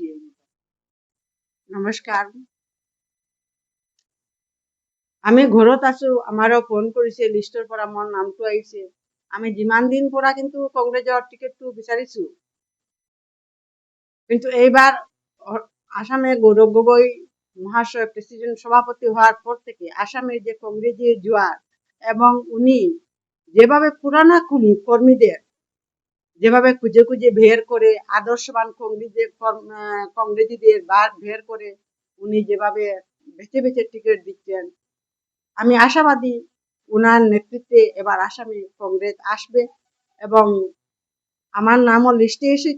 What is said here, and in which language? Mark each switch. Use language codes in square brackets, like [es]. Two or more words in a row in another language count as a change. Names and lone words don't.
[as] নমস্কাৰ, আমি ঘৰত আছো, আমাৰো ফোন কৰিছে, লিষ্টৰ পৰা মোৰ নামটো আহিছে। আমি যিমান দিন পৰা কিন্তু কংগ্ৰেছৰ টিকেটটো বিচাৰিছো, কিন্তু এইবাৰ আসামে গৌৰৱ গগৈ মহাশয় [bn] প্রেসিডেন্ট সভাপতি হওয়ার পর থেকে আসামের যে কংগ্রেসের জোয়ার এবং উনি যেভাবে পুরানা কর্মীদের যেভাবে খুঁজে খুঁজে বের করে আদর্শবান কংগ্রেসীদের বের করে উনি যেভাবে বেছে বেছে টিকিট দিচ্ছেন, আমি আশাবাদী উনার নেতৃত্বে এবার আসামে কংগ্রেস আসবে এবং আমার নামও লিস্টে এসেছে।